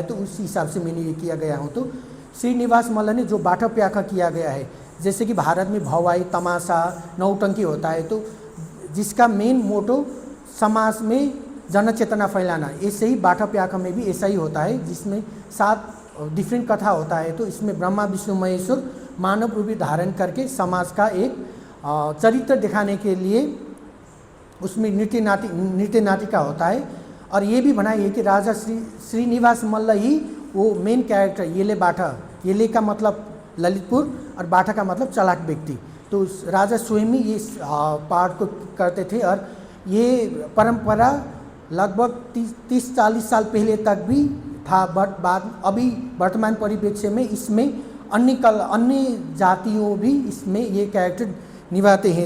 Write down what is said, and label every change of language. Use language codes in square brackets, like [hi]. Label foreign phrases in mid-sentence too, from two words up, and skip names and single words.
[hi] तो उस हिसाब से मैंने ये किया गया हूँ। तो श्रीनिवास मल्ल ने जो बाठा प्याखा किया गया है, जैसे कि भारत में भवाई, तमाशा, नौटंकी होता है, तो जिसका [en] main motto [hi] समाज में जन चेतना फैलाना, ऐसे ही बाठा प्याखा में भी ऐसा ही होता है, जिसमें 7 डिफरेंट कथा होता है। तो इसमें ब्रह्मा विष्णु महेश्वर मानव रूपी धारण करके समाज का एक चरित्र दिखाने के लिए उसमें नृत्य नाटिका होता है। और ये भी बनाई है कि राजा श्रीनिवास मल्ल ही वो [en] main character, [hi] येले बाठा, येले का मतलब ललितपुर और बाठा का मतलब चालाक व्यक्ति। तो राजा स्वयं ही ये पार्ट को करते थे। और ये परंपरा लगभग 30-40 साल पहले तक भी था, बट बाद अभी वर्तमान परिप्रेक्ष्य में इसमें अन्य जातियों भी इसमें ये कैरेक्टर निभाते हैं।